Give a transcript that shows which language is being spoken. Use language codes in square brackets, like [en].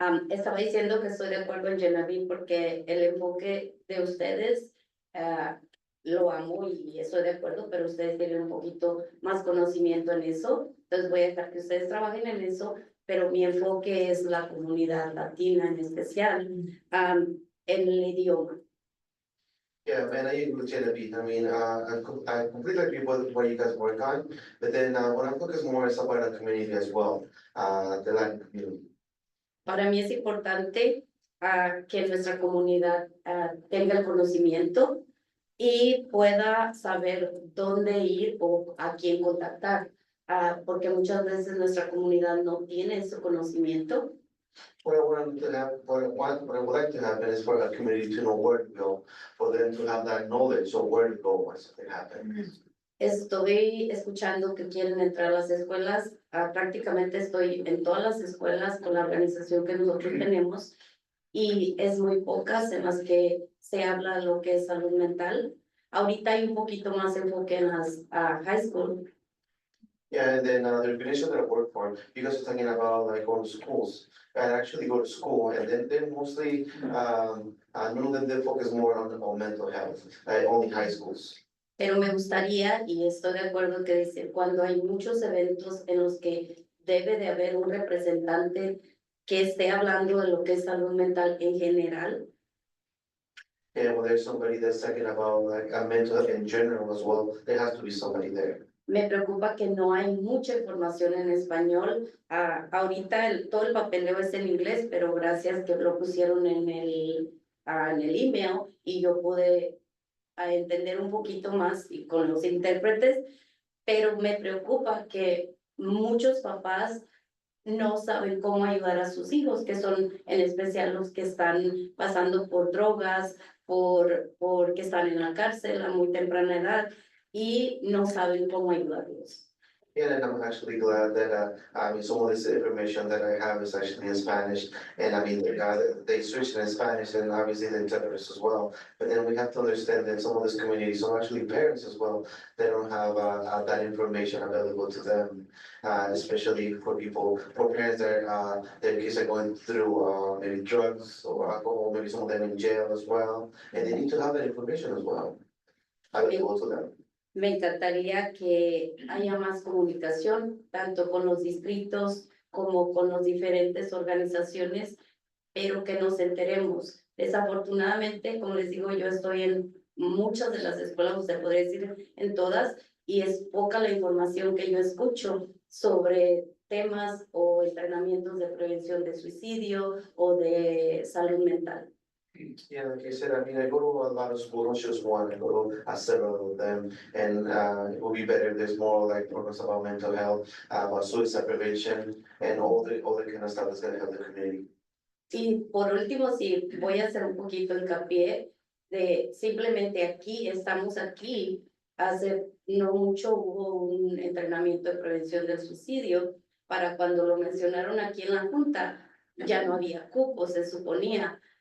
[es] Estaba diciendo que estoy de acuerdo en Genevieve porque el enfoque de ustedes lo amo y estoy de acuerdo, pero ustedes tienen un poquito más conocimiento en eso. Entonces voy a dejar que ustedes trabajen en eso, pero mi enfoque es la comunidad latina en especial, en el idioma. [en] Yeah, and I agree with Genevieve. I mean, I completely agree with what you guys work on, but then what I focus more is about the community as well, the Latin community. [es] Para mí es importante que nuestra comunidad tenga el conocimiento y pueda saber dónde ir o a quién contactar, porque muchas veces nuestra comunidad no tiene ese conocimiento. [en] What I want to have, what I would like to happen is for a community to know where to go, for them to have that knowledge of where to go once something happens. [es] Estoy escuchando que quieren entrar a las escuelas, prácticamente estoy en todas las escuelas con la organización que nosotros tenemos y es muy pocas en las que se habla lo que es salud mental. Ahorita hay un poquito más enfoque en las [en] high school. Yeah, and then the organization that I work for, you guys are talking about like going to schools. I actually go to school and then they're mostly, none of them, they focus more on mental health, only high schools. [es] Pero me gustaría, y estoy de acuerdo que dice, cuando hay muchos eventos en los que debe de haber un representante que esté hablando de lo que es salud mental en general. [en] And when there's somebody that's talking about like mental health in general as well, there has to be somebody there. [es] Me preocupa que no hay mucha información en español. Ahorita todo el papeleo es en inglés, pero gracias que lo pusieron en el email y yo pude entender un poquito más y con los intérpretes, pero me preocupa que muchos papás no saben cómo ayudar a sus hijos, que son en especial los que están pasando por drogas, porque están en la cárcel a muy temprana edad y no saben cómo ayudarlos. [en] Yeah, and I'm actually glad that, I mean, some of this information that I have is actually in Spanish. And I mean, they switched in Spanish and obviously the interpreters as well. But then we have to understand that some of this communities are actually parents as well. They don't have that information available to them, especially for parents that their kids are going through maybe drugs or alcohol, maybe some of them in jail as well. And they need to have that information as well available to them. [es] Me encantaría que haya más comunicación, tanto con los distritos como con las diferentes organizaciones, pero que nos enteremos. Desafortunadamente, como les digo, yo estoy en muchas de las escuelas, usted podría decir en todas, y es poca la información que yo escucho sobre temas o entrenamientos de prevención de suicidio o de salud mental. [en] Yeah, like I said, I mean, I go to a lot of schools, not just one, I go to several of them. And it would be better if there's more like programs about mental health, about suicide prevention, and all the kind of stuff that's gonna help the community. [es] Y por último, sí, voy a hacer un poquito hincapié de simplemente estamos aquí hace no mucho hubo un entrenamiento de prevención del suicidio. Para cuando lo mencionaron aquí en la junta, ya no había cupo, se suponía.